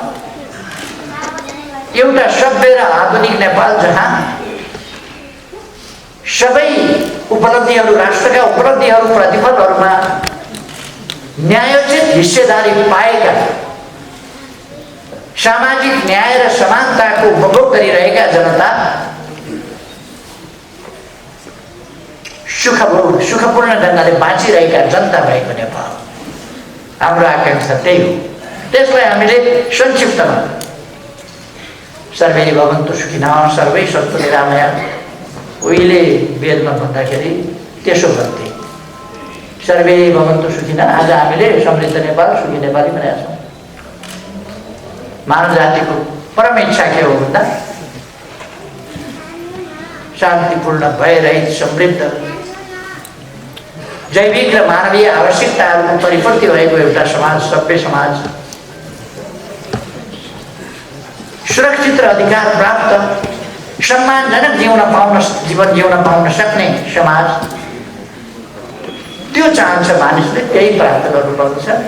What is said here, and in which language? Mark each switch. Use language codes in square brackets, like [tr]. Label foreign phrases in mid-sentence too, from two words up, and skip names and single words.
[ne] एउटा सभ्य र आधुनिक नेपाल जहाँ सबै उपलब्धिहरू, राष्ट्रका उपलब्धिहरू, प्रतिफलहरूमा न्यायोचित हिस्सेदारी पाएका, सामाजिक न्याय र समानताको उपभोग गरिरहेका जनता सुखपूर्ण ढङ्गले बाँचिरहेका जनता भएको नेपाल हाम्रो आकांक्षा त्यही हो। त्यसलाई हामीले संक्षिप्तमा [sa] सर्वे भवन्तु सुखिनः सर्वै सन्तु निरामयाः, [ne] उहिले वेदमा भन्दाखेरि त्यसो भन्थे, [sa] सर्वे भवन्तु सुखिनः। [ne] आज हामीले समृद्ध नेपाल, सुखी नेपाली भनेका छौँ। मानव जातिको परम इच्छा के हो भन्दा शान्तिपूर्ण, भयरहित, समृद्ध, जैविक र मानवीय आवश्यकताहरूको परिपूर्ति भएको एउटा समाज, सभ्य समाज, सुरक्षित र अधिकार प्राप्त, सम्मानजनक जीवन जिउन पाउन सक्ने समाज, त्यो चाहन्छ मानिसले, त्यही प्राप्त गर्नुपर्छ।